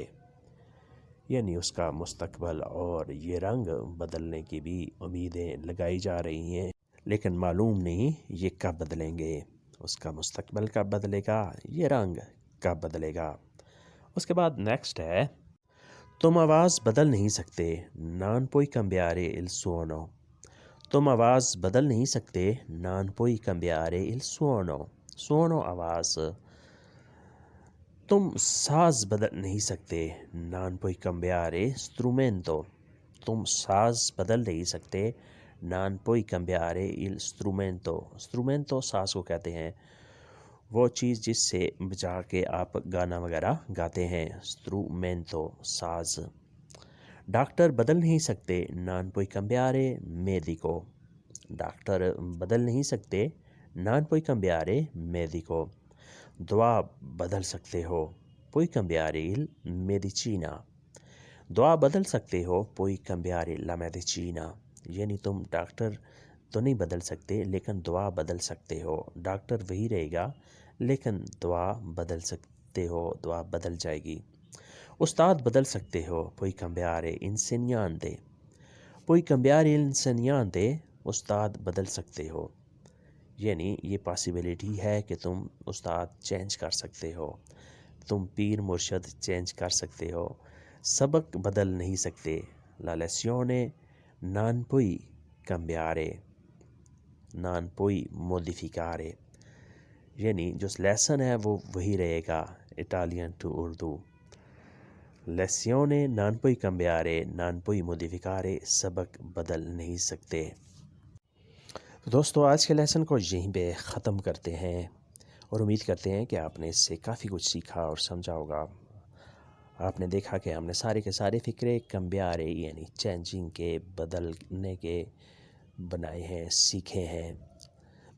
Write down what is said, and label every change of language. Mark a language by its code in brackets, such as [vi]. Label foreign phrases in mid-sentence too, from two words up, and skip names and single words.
[ur] یعنی اس کا مستقبل اور یہ رنگ بدلنے کی بھی امیدیں لگائی جا رہی ہیں لیکن معلوم نہیں یہ کب بدلیں گے. اس کا مستقبل کب بدلے گا، یہ رنگ کب بدلے گا. اس کے بعد نیکسٹ ہے تم آواز بدل نہیں سکتے [it] non puoi cambiare il suono. [ur] تم آواز بدل نہیں سکتے [it] non puoi cambiare il suono. [ur] suono آواز. تم ساز بدل نہیں سکتے [it] non puoi cambiare strumento. [ur] تم ساز بدل نہیں سکتے [it] non puoi cambiare il strumento. [ur] strumento ساز کو کہتے ہیں، وہ چیز جس سے بجا کے آپ گانا وغیرہ گاتے ہیں. strumento ساز. ڈاکٹر بدل نہیں سکتے [it] non puoi cambiare medico. [ur] ڈاکٹر بدل نہیں سکتے [it] non puoi cambiare medico. [ur] دوا بدل سکتے ہو [it] puoi cambiare il medicina. [ur] دوا بدل سکتے ہو [it] puoi cambiare la medicina. [ur] یعنی تم ڈاکٹر تو نہیں بدل سکتے لیکن دوا بدل سکتے ہو. ڈاکٹر وہی رہے گا لیکن دوا بدل سکتے ہو، دوا بدل جائے گی. استاد بدل سکتے ہو [it] puoi cambiare insegnante. puoi cambiare insegnante. [ur] استاد بدل سکتے ہو، یعنی یہ پاسیبلٹی ہے کہ تم استاد چینج کر سکتے ہو، تم پیر مرشد چینج کر سکتے ہو. سبق بدل نہیں سکتے [it] la lezione non puoi cambiare. non puoi modificare. [ur] یعنی جو لیسن ہے وہ وہی رہے گا اٹالین ٹو اردو. [it] lezione non puoi cambiare non puoi modificare. [ur] سبق بدل نہیں سکتے. دوستو آج کے لیسن کو یہیں پہ ختم کرتے ہیں اور امید کرتے ہیں کہ آپ نے اس سے کافی کچھ سیکھا اور سمجھا ہوگا. آپ نے دیکھا کہ ہم نے سارے کے سارے فکرے cambiare یعنی چینجنگ کے، بدلنے کے بنائے ہیں، سیکھے ہیں.